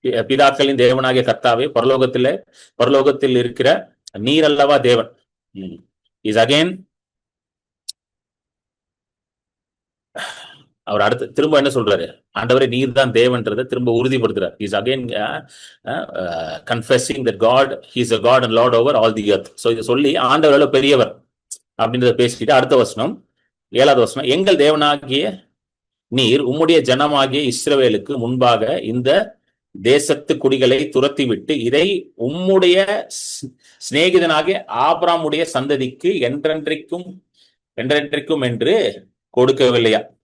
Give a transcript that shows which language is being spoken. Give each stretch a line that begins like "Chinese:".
Tamil: பிதாக்களின் தேவனாகிய கர்த்தாவே, பரலோகத்தில் இருக்கிற நீர் அல்லவா தேவன்.
English: is again
Tamil: அவர் அடுத்து திரும்ப என்ன சொல்றாரு? ஆண்டவரே நீர் தான் தேவன்றதை திரும்ப உறுதிப்படுத்துறார்.
English: Is again confessing that God is a God and Lord over all the earth.
Tamil: So இதை சொல்லி ஆண்டவர் பெரியவர் அப்படின்றத பேசிட்டு அடுத்த வசனம், 7வது வசனம், எங்கள் தேவனாகிய நீர் உம்முடைய ஜனமாகிய இஸ்ரவேலுக்கு முன்பாக இந்த தேசத்து குடிகளை துரத்திவிட்டு இதை உம்முடைய சிநேகிதனாகிய ஆபிரகாமுடைய சந்ததிக்கு என்றென்றைக்கும் என்று கொடுக்கவில்லையா?